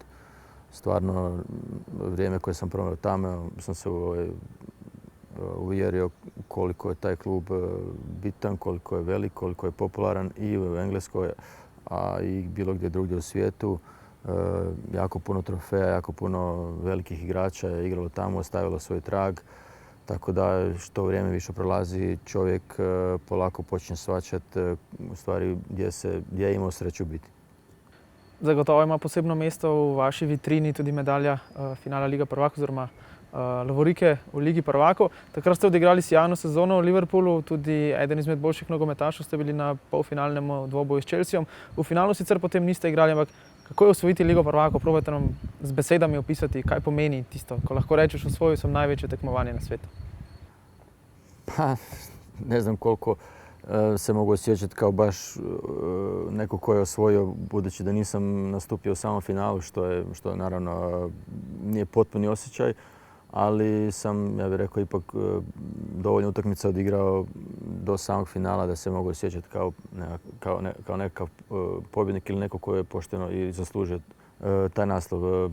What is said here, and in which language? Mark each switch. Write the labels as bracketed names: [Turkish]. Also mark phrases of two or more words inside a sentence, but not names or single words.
[Croatian] Stvarno, vrijeme koje sam proveo tamo sam se uvjerio koliko je taj klub bitan, koliko je velik, koliko je popularan i u Engleskoj, a i bilo gdje drugdje u svijetu. Jako puno trofeja, jako puno velikih igrača je igralo tamo, ostavilo svoj trag. Tako da što vrijeme više prolazi, čovjek polako počne shvaćati u stvari gdje je imao sreću biti. [Slovenian] Zagotovo ima posebno mesto v vaši vitrini tudi medalja finala Lige prvakov oziroma lovorike v Ligi prvakov. Takrat ste odigrali sijajno sezono v Liverpoolu, tudi eden izmed boljših nogometašev ste bili na polfinalnem dvoboju s Chelseaom. V finalu sicer potem niste igrali, ampak kako je osvojiti Ligo prvakov? Probajte nam z besedami opisati, kaj pomeni tisto, ko lahko rečeš osvojil sem največje tekmovanje na svijetu. [Croatian] Pa, ne znam koliko se mogu osjećati kao baš neko ko je osvojio, budući da nisam nastupio u samom finalu, što naravno nije potpuni osjećaj, ali sam, ja bih rekao, ipak dovoljno utakmica odigrao do samog finala da se mogu osjećati kao nekakav pobjednik ili neko ko je pošteno i zaslužio taj naslov.